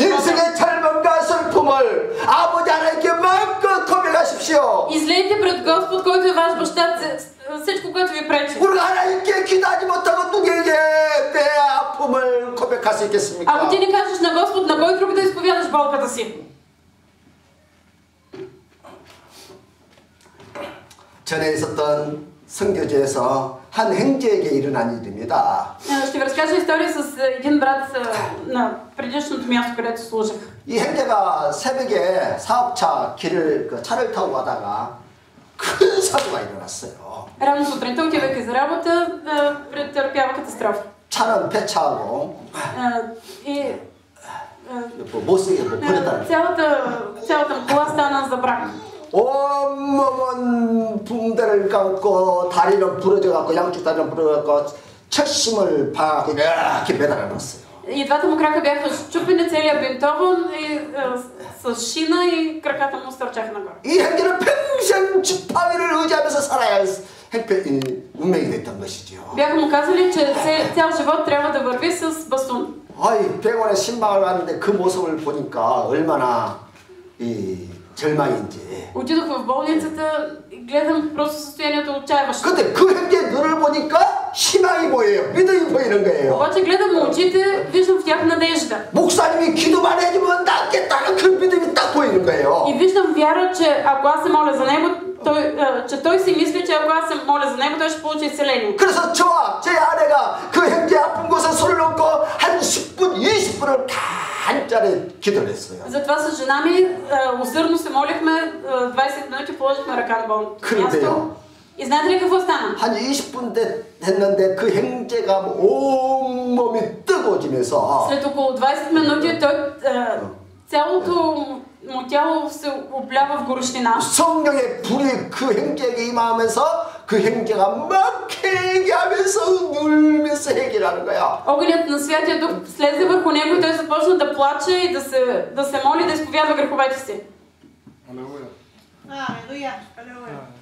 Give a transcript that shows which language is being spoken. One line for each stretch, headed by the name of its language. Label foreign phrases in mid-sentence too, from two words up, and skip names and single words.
Korean: 인생의 절망과 슬픔을 아버지 하나님께 마음껏 고백하십시오.
Bulgarian: Излейте пред Господ, който е ваш баща, всичко, което ви пречи.
Korean: 우리가 하나님께 기도하지 못하고 누구에게 내 아픔을 고백할 수 있겠습니까?
Bulgarian: Ако ти не кажеш на Господ, на кой друг да изповядаш болката си?
Korean: 전에 있었던 선교제에서 한 형제에게 일어난 일입니다.
Bulgarian: Ще ви разкажа история с един брат на предишното място, където служих.
Korean: 이 형제가 새벽에 사업차 차를 타고 가다가 큰 사고가 일어났어요.
Bulgarian: Рано сутринта, отивайки за работа, претърпява катастрофа.
Korean: 차는 폐차하고
Bulgarian: И
Korean: 못쓰게 버렸다는
Bulgarian: цялата кола стана за брак.
Korean: 온몸은 붕대를 감고 다리는 부러져갖고 양쪽 다리는 부러져갖고 철심을 박고 이렇게 매달아놨어요.
Bulgarian: И двата му крака бяха счупени, целият бинтован и с шина и краката му стърчаха нагоре.
Korean: 이 형제는 평생 지팡이를 의지하면서 살아야 할 운명이 됐던 것이죠.
Bulgarian: Бяха му казали, че цял живот трябва да върви с бастун.
Korean: 아이 병원에 신방을 갔는데 그 모습을 보니까 얼마나 절망인지.
Bulgarian: Отидох в болницата и гледам просто състоянието отчаяващо.
Korean: 근데 그 형제 눈을 보니까 희망이 보여요. 믿음이 보이는 거예요.
Bulgarian: обаче гледам очите, виждам в тях надежда.
Korean: 목사님이 기도만 해주면 낫겠다는 그 믿음이 딱 보이는 거예요.
Bulgarian: И виждам вяра, че ако аз се моля за него, че той си мисли, че ако аз се моля за него, той ще получи изцеление.
Korean: 그래서 저와 제 아내가 그 형제 아픈 곳에 손을 놓고 한 10분, 20분을 간절히 기도를 했어요.
Bulgarian: Затова с жена ми усърдно се молихме, 20 минути положихме ръка на болното място. И знаете ли какво стана?
Korean: 한 20분 됐는데 그 형제가 온몸이 뜨거워지면서
Bulgarian: след около 20 минути той цялото му тяло се облява в горещина.
Korean: 성령의 불이 그 형제에게 임하면서 그 형제가 막 회개하면서 울면서 해결하는 거야.
Bulgarian: Огънят на Святия Дух слезе върху него и той започна да плаче и да се моли, да изповядва греховете си. Алелуя. Алелуя.